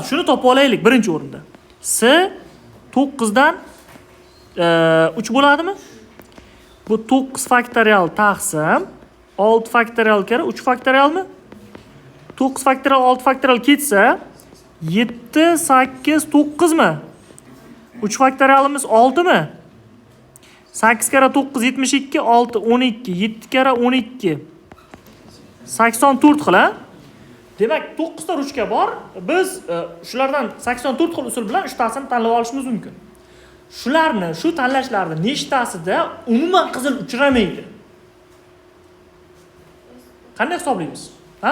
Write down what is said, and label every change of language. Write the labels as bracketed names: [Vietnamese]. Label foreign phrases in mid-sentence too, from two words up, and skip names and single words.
[Uzbek] Shuni topib olaylik birinchi o'rinda. S 9 dan 3 bo'ladimi? Bu 9 faktorial taqsim 6 faktorial kira 3 faktorialmi? 9 faktorial 6 faktorial ketsa 7 8 9 mi? 3 faktorialimiz 6 mi? 8 kara 9 72, 6 12, 7 kara 12. 84 xil, ha? Demak, 9 ta ruchka bor. Biz shulardan 84 xil usul bilan 3 tasini tanlab olishimiz mumkin. Shularni, shu tanlashlarni nechtasida umuman qizil uchramaydi? Qanday hisoblaymiz? Ha?